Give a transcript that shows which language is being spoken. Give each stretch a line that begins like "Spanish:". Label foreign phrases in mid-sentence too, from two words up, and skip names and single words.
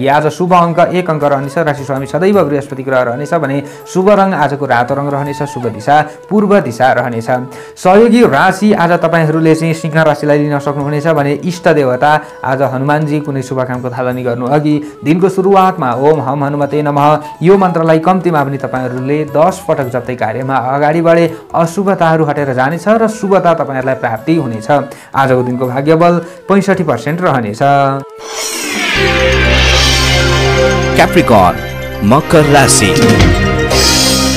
Nepali: आज शुभ अङ्क 1 अङ्क रहनेछ। राशि स्वामी सदैव बृहस्पति ग्रह रहनेछ भने शुभ रङ आजको रातो रङ रहनेछ। शुभ दिशा पूर्व दिशा रहनेछ। सहयोगी राशि आज तपाईहरुले चाहिँ सिंह राशिलाई लिन सक्नुहुनेछ भने इष्ट देवता आज हनुमानजी। कुनै शुभ कामको थालनी गर्नु अघि दिनको सुरुवातमा
Sanskrit: ओम हम हनुमते नमः
Nepali: यो मन्त्रलाई कम्तीमा पनि तपाईहरुले 10 पटक जप्दै कार्यमा अगाडि बढे अशुभताहरू हटेर जानेछ र शुभता तपाईहरुलाई प्राप्ति हुनेछ। आजको दिनको भाग्यबल 65% रहनेछ। क्याप्रिकर्न मकर राशि।